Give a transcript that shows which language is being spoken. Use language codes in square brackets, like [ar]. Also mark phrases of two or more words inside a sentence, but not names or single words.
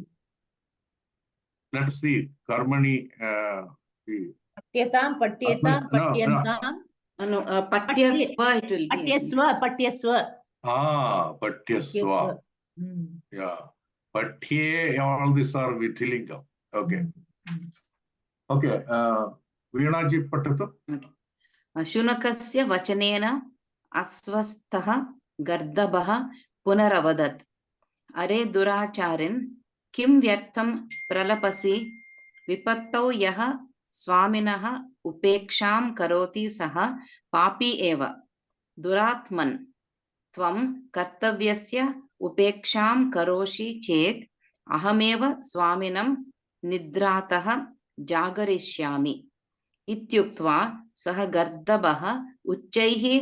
[en] Let's see. Karmani. [sa] Patyetam, patyetam, [en] No, no. [sa] patyantam. [en] No, patyasva it will be. [sa] Patyasva, patyasva. Patyasva. Yeah. [en] Patye, all these are Vittilingam. Okay. Okay. Veeraji Patatu. Okay. [sa] शुनकस्य वचनेन अश्वस्ततः गर्दभः पुनरवदत्. अरे दुराचारिन् किं व्यर्थं प्रलपसि विपत्तौ यः स्वामिनः उपेक्षां करोति सः पापी एव दुरात्मन् त्वं कर्तव्यस्य उपेक्षां करोषि चेत् अहमेव स्वामिनं निद्रातः जागरिष्यामि इत्युक्त्वा सः गर्दभः उच्चैः